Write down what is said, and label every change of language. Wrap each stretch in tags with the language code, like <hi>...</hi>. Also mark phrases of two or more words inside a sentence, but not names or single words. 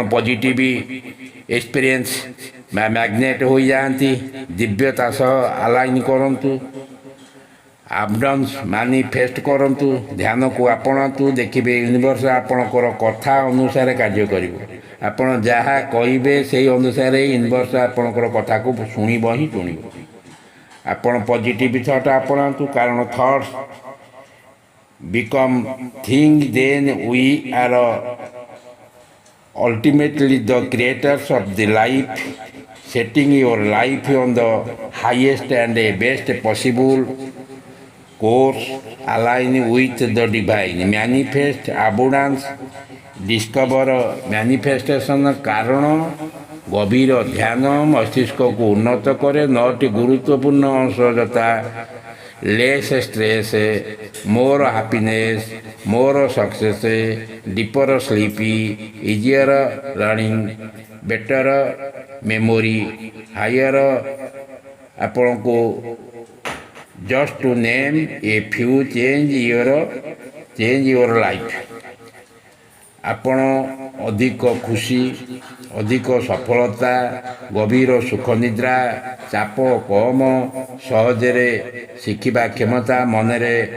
<en>positive experience</en> <or>ବା ମ୍ୟାଗ୍ନେଟ୍ ହୋଇଯାଆନ୍ତି ଦିବ୍ୟତା ସହ ଆଲାଇନ୍ କରନ୍ତୁ</or> <en>abundance manifest</en> <or>କରନ୍ତୁ ଧ୍ୟାନକୁ ଆପଣାନ୍ତୁ ଦେଖିବେ ୟୁନିଭର୍ସ ଆପଣଙ୍କର କଥା ଅନୁସାରେ କାର୍ଯ୍ୟ କରିବ ଆପଣ ଯାହା କହିବେ ସେହି ଅନୁସାରେ ୟୁନିଭର୍ସ ଆପଣଙ୍କର କଥାକୁ ଶୁଣିବ ହିଁ ଶୁଣିବ ଆପଣ</or> <en>positive thought</en> <or>ଆପଣାନ୍ତୁ କାରଣ</or> <en>thoughts become thing then we are ultimately the creators of the life setting your life on the highest and best possible course align with the divine manifest abundance discover manifestation</en> <or>କାରଣ ଗଭୀର ଧ୍ୟାନ ମସ୍ତିଷ୍କକୁ ଉନ୍ନତ କରେ 9ଟି ଗୁରୁତ୍ୱପୂର୍ଣ୍ଣ ଅଂଶ ଯଥା</or> <en>less stress more happiness more success deeper sleep easier learning better memory higher</en> <or>ଆପଣଙ୍କୁ</or> <en>just to name a few change your life</en> <or>ଆପଣ ଅଧିକ ଖୁସି ଅଧିକ ସଫଳତା ଗଭୀର ସୁଖ ନିଦ୍ରା ଚାପ କମ ସହଜରେ ଶିଖିବା କ୍ଷମତା ମନରେ</or>